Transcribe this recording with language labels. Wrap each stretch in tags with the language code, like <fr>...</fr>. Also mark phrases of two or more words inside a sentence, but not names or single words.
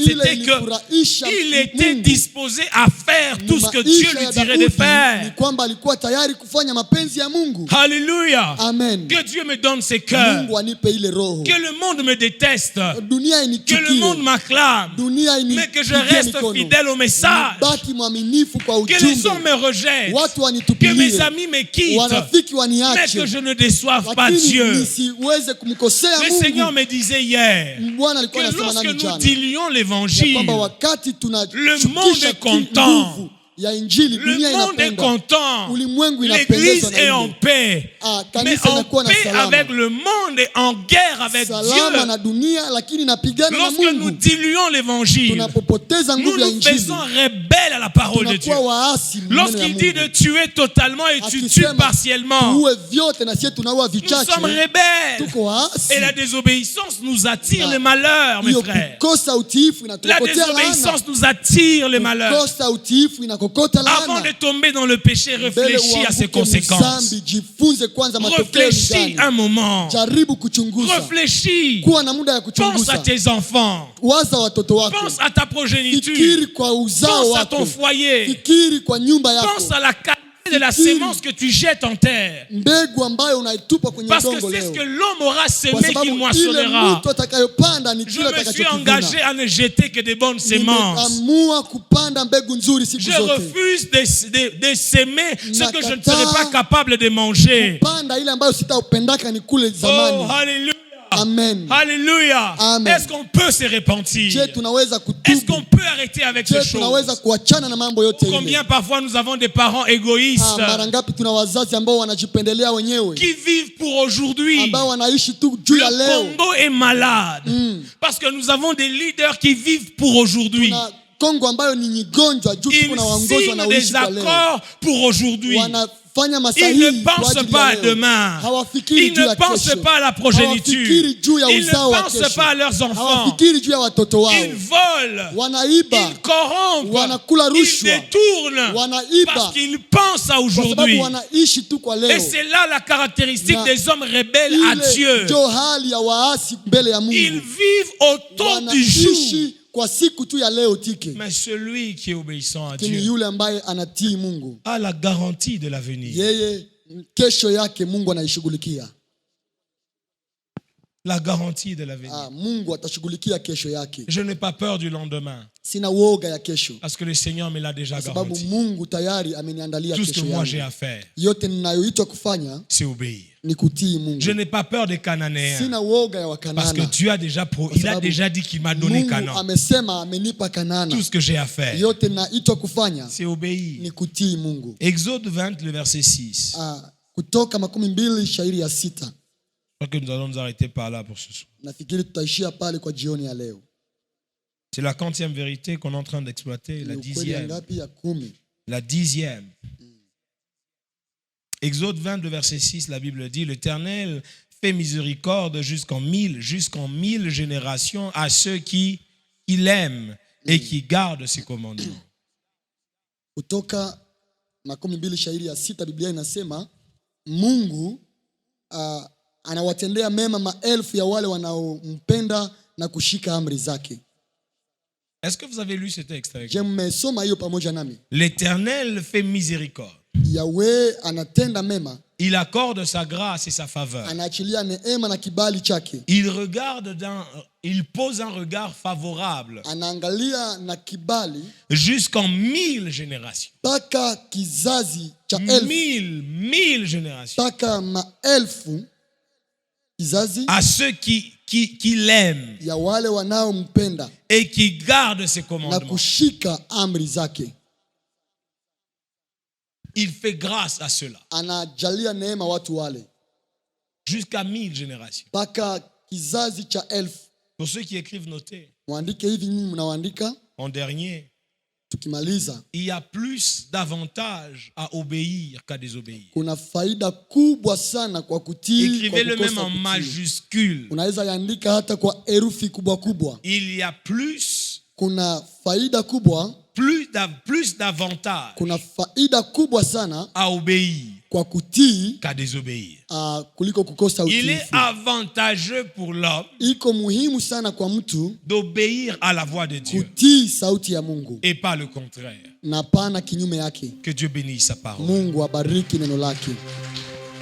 <sw>Ile</sw> <fr>c'était</fr> <sw>ilifurahisha</sw> <fr>qu'il était</fr> <sw>Mungu.</sw> <fr>disposé à faire tout ce que Dieu</fr> <sw>Maisha</sw> <fr>lui</fr> <sw>ya</sw> <fr>dirait de</fr> <sw>Daudi ni</sw> <fr>faire.</fr> <sw>kwamba alikuwa tayari kufanya mapenzi ya Mungu.</sw> <fr>Alléluia. Amen. Que Dieu me donne ses cœurs.</fr> <sw>Mungu anipe ile roho.</sw> <fr>Que le monde me déteste.</fr> <sw>Dunia</sw> <fr>Que le monde</fr> <sw>inichukie,</sw> <fr>m'acclame.</fr> <sw>dunia</sw> <fr>Mais que je</fr> <sw>inipigie</sw> <fr>reste</fr> <sw>mikono.</sw> <fr>fidèle au message.</fr> <sw>Baki mwaminifu kwa</sw> <fr>Que les hommes</fr> <sw>ujumbe.</sw> <fr>me rejettent.</fr> <sw>Watu</sw> <fr>Que mes</fr> <sw>wanitupilie,</sw> <fr>amis me quittent.</fr> <sw>wanafiki</sw> <fr>Mais</fr> <sw>waniache,</sw> <fr>que je ne déçoive pas</fr> <sw>lakini</sw> <fr>Dieu.</fr> <sw>nisiweze kumkosea</sw> <fr>Le Seigneur</fr> <sw>Mungu.</sw> <fr>me disait hier</fr> <sw>Bwana</sw> <fr>que</fr> <sw>alikuwa anasema</sw> <fr>lorsque</fr> <sw>nani</sw> <fr>nous</fr> <sw>jana,</sw> <fr>dilions</fr> <sw>ya</sw> <fr>l'évangile,</fr> <sw>kwamba wakati</sw> <fr>Le monde</fr> <sw>tunashukisha</sw> <fr>est content.</fr> <sw>nguvu ya injili,</sw> <fr>le</fr> <sw>dunia</sw> <fr>monde est</fr> <sw>inapenda,</sw> <fr>content.</fr> <sw>ulimwengu</sw> <fr>L'église</fr> <sw>inapendezwa</sw> <fr>est</fr> <sw>na</sw> <fr>en</fr> <sw>hilo.</sw> <fr>paix.</fr> <sw>Ah,</sw> <fr>Mais</fr> <sw>kanisa</sw> <fr>en</fr> <sw>inakuwa na</sw> <fr>paix</fr> <sw>salama,</sw> <fr>avec le monde et en guerre avec</fr> <sw>salama</sw> <fr>Dieu.</fr> <sw>na dunia, lakini inapigana na</sw> <fr>Lorsque nous</fr> <sw>Mungu.</sw> <fr>diluons l'évangile,</fr> <sw>Tunapopoteza</sw> <fr>nous</fr> <sw>nguvu ya</sw> <fr>nous</fr> <sw>injili,</sw> <fr>faisons rebelles à la parole de Dieu.</fr> <sw>tunakuwa waasi maneno ya</sw> <fr>Lorsqu'il dit de</fr> <sw>Mungu.</sw> <fr>tuer totalement et tu tues</fr> <sw>Akisema</sw> <fr>partiellement,</fr> <sw>tuue vyote na sisi tunaua</sw> <fr>nous</fr> <sw>vichache,</sw> <fr>sommes rebelles.</fr> <sw>tuko waasi.</sw> <fr>Et la désobéissance nous attire</fr> <sw>Na</sw> <fr>les malheurs, mes</fr> <sw>hiyo</sw> <fr>frères.</fr> <sw>kukosa utiifu</sw> <fr>La</fr> <sw>inatukotea laana.</sw> <fr>désobéissance nous attire les malheurs.</fr> <sw>Kukosa utiifu inakokota</sw> <fr>Avant</fr> <sw>laana.</sw> <fr>de tomber dans le péché,</fr> <sw>Mbele</sw> <fr>réfléchis à ses</fr> <sw>uanguke</sw> <fr>conséquences.</fr> <sw>mzambi, jifunze kwanza matokeo ni</sw> <fr>Réfléchis</fr> <sw>gani.</sw> <fr>un moment.</fr> <sw>Jaribu kuchunguza,</sw> <fr>Réfléchis.</fr> <sw>kuwa na muda ya</sw> <fr>Pense à</fr> <sw>kuchunguza.</sw> <fr>tes enfants.</fr> <sw>Waza watoto wako,</sw> <fr>Pense à ta progéniture.</fr> <sw>fikiri kwa uzao</sw> <fr>Pense à ton</fr> <sw>wako,</sw> <fr>foyer.</fr> <sw>fikiri kwa nyumba yako,</sw> <fr>Pense à la qualité de la sémence que tu jettes en terre.</fr> <sw>mbegu ambayo unaitupa kwenye</sw> <fr>Parce que</fr> <sw>udongo</sw> <fr>c'est ce</fr> <sw>leo,</sw> <fr>que l'homme aura</fr> <sw>kwa</sw> <fr>semé qu'il</fr> <sw>sababu ile</sw> <fr>moissonnera.</fr> <sw>mtu atakayopanda ni</sw> <fr>Je</fr> <sw>kile</sw> <fr>me suis</fr> <sw>atakachokivuna.</sw> <fr>engagé à ne jeter que des bonnes semences.</fr> <sw>Nimeamua kupanda mbegu nzuri siku</sw> <fr>Je</fr> <sw>zote,</sw> <fr>refuse de s'aimer ce que je ne</fr> <sw>Nakataa</sw> <fr>serai pas capable de manger.</fr> <sw>panda ile ambayo sitaupendaka ni kule</sw> <fr>Oh,</fr> <sw>zamani.</sw> <fr>alléluia. Amen. Alléluia. Amen. Est-ce qu'on peut se repentir?</fr> <sw>Je tunaweza</sw> <fr>Est-ce</fr> <sw>kutubu,</sw> <fr>qu'on peut arrêter avec</fr> <sw>je</sw> <fr>ces</fr> <sw>tunaweza</sw> <fr>choses?</fr> <sw>kuachana na mambo yote ile.</sw> <fr>Combien parfois nous avons des parents égoïstes</fr> <sw>Mara ngapi tuna wazazi ambao wanajipendelea wenyewe,</sw> <fr>qui vivent pour aujourd'hui.</fr> <sw>ambao wanaishi tu juu ya</sw> <fr>Le</fr> <sw>leo.</sw> <fr>Congo est malade parce que nous avons des leaders qui vivent pour aujourd'hui.</fr> <sw>Na Kongo ambayo ni nyigonjwa juu</sw> <fr>Ils</fr> <sw>tuko na waongozi</sw> <fr>signent</fr> <sw>wanaoishi</sw> <fr>des</fr> <sw>kwa leo,</sw> <fr>accords pour aujourd'hui.</fr> <sw>wanafanya wanafanya</sw> <fr>Ils</fr> <sw>masahihi</sw> <fr>ne</fr> <sw>kwa</sw> <fr>pensent</fr> <sw>ajili</sw> <fr>pas</fr> <sw>ya</sw> <fr>à</fr> <sw>leo.</sw> <fr>demain.</fr> <sw>Hawafikiri</sw> <fr>Ils</fr> <sw>juu ya</sw> <fr>ne pensent</fr> <sw>kesho.</sw> <fr>pas à la progéniture.</fr> <sw>Hawafikiri juu ya</sw> <fr>Ils ne</fr> <sw>uzao wa</sw> <fr>pensent</fr> <sw>kesho.</sw> <fr>pas à leurs enfants.</fr> <sw>Hawafikiri juu ya watoto wao.</sw> <fr>Ils volent.</fr> <sw>Wanaiba,</sw> <fr>Ils corrompent.</fr> <sw>wanakula</sw> <fr>Ils</fr> <sw>rushwa,</sw> <fr>détournent.</fr> <sw>wanaiba</sw> <fr>Parce qu'ils pensent à</fr> <sw>kwa sababu</sw> <fr>aujourd'hui.</fr> <sw>wanaishi tu kwa</sw> <fr>Et</fr> <sw>leo.</sw> <fr>c'est là la caractéristique</fr> <sw>Na</sw> <fr>des hommes rebelles à</fr> <sw>Ile</sw> <fr>Dieu.</fr> <sw>ndio hali ya waasi mbele ya</sw> <fr>Ils</fr> <sw>Mungu.</sw> <fr>vivent au temps du jour.</fr> <sw>Wanaishi kwa siku tu ya leo tike.</sw> <fr>Mais celui qui est obéissant à</fr> <sw>Lakini</sw> <fr>Dieu</fr> <sw>yule ambaye anatii Mungu,</sw> <fr>a la garantie de l'avenir.</fr> <sw>yeye kesho yake Mungu anaishughulikia.</sw> <fr>La garantie de l'avenir.</fr> <sw>Mungu atashughulikia kesho yake.</sw> <fr>Je n'ai pas peur du lendemain.</fr> <sw>Sina woga ya kesho.</sw> <fr>Parce que le Seigneur me l'a déjà</fr> <sw>Kwa sababu</sw> <fr>garanti.</fr> <sw>Mungu tayari ameniandalia</sw> <fr>Tout ce que</fr> <sw>kesho</sw> <fr>moi j'ai</fr> <sw>yangu.</sw> <fr>à faire,</fr> <sw>Yote ninayoitwa kufanya</sw> <fr>c'est obéir.</fr> <sw>ni kutii Mungu.</sw> <fr>Je n'ai pas peur des Cananéens.</fr> <sw>Sina woga ya</sw> <fr>Parce que</fr> <sw>Wakanana.</sw> <fr>Dieu a déjà il a déjà dit qu'il m'a donné</fr> <sw>Mungu</sw> <fr>Canaan.</fr> <sw>amesema amenipa Kanana.</sw> <fr>Tout ce que j'ai à faire,</fr> <sw>Yote ninaitwa kufanya</sw> <fr>c'est obéir.</fr> <sw>ni kutii Mungu.</sw> <fr>Exode 20, le verset 6.</fr> <sw>Kutoka 12 shairi ya 6.</sw> <fr>Je crois que nous allons nous arrêter par là pour ce soir.</fr> <sw>Nafikiri tutaishia pale kwa jioni ya leo.</sw> <fr>C'est la 40e vérité qu'on est en train d'exploiter, la</fr> <sw>Ni ukweli ya</sw> <fr>10e.</fr> <sw>ngapi? Ya 10.</sw> <fr>La 10e. Exode 20, le verset 6, la Bible dit, l'Éternel fait miséricorde jusqu'en 1000 générations à ceux qui l'aiment et qui gardent ses commandements.</fr> <sw>Kutoka 12 shairi ya 6, Biblia inasema Mungu anawatendea mema maelfu ya wale wanaompenda na kushika amri zake.</sw> <fr>Est-ce que vous avez lu ce texte avec</fr> <sw>Je</sw> <fr>moi?</fr> <sw>mmesoma hiyo pamoja nami?</sw> <fr>L'Éternel fait miséricorde.</fr> <sw>Yahweh anatenda mema,</sw> <fr>Il accorde sa grâce et sa faveur.</fr> <sw>anaachilia neema na kibali chake.</sw> <fr>Il pose un regard favorable</fr> <sw>Anaangalia na kibali</sw> <fr>jusqu'en 1000 générations.</fr> <sw>mpaka kizazi cha elfu,</sw> <fr>1000 générations.</fr> <sw>mpaka maelfu kizazi</sw> <fr>À ceux qui l'aiment</fr> <sw>ya wale wanaompenda</sw> <fr>et qui gardent ses</fr> <sw>na</sw> <fr>commandements.</fr> <sw>kushika amri zake.</sw> <fr>Il fait grâce à ceux-là.</fr> <sw>Anajalia neema watu wale</sw> <fr>Jusqu'à 1000 générations.</fr> <sw>mpaka kizazi cha elfu.</sw> <fr>Pour ceux qui écrivent, notez.</fr> <sw>Mwandike hivi, nyinyi mnawaandika.</sw> <fr>En dernier,</fr> <sw>Tukimaliza,</sw> <fr>il y a plus d'avantages à obéir qu'à désobéir.</fr> <sw>kuna faida kubwa sana kwa kutii, kwa</sw> <fr>Écrivez-le même</fr> <sw>kukosa</sw> <fr>en</fr> <sw>kutii.</sw> <fr>majuscule.</fr> <sw>Unaweza yaandika hata kwa herufi kubwa kubwa.</sw> <fr>Il y a plus</fr> <sw>Kuna faida kubwa,</sw> <fr>d'avantages</fr> <sw>kuna faida kubwa sana</sw> <fr>à obéir</fr> <sw>kwa kutii</sw> <fr>qu'à désobéir.</fr> <sw>kuliko kukosa</sw> <fr>Il est</fr> <sw>utiifu.</sw> <fr>avantageux pour l'homme</fr> <sw>Iko muhimu sana kwa mtu</sw> <fr>d'obéir à la voix de Dieu</fr> <sw>kutii sauti ya Mungu</sw> <fr>et pas le contraire.</fr> <sw>na pana kinyume yake.</sw> <fr>Que Dieu bénisse sa parole.</fr> <sw>Mungu abariki neno lake.</sw>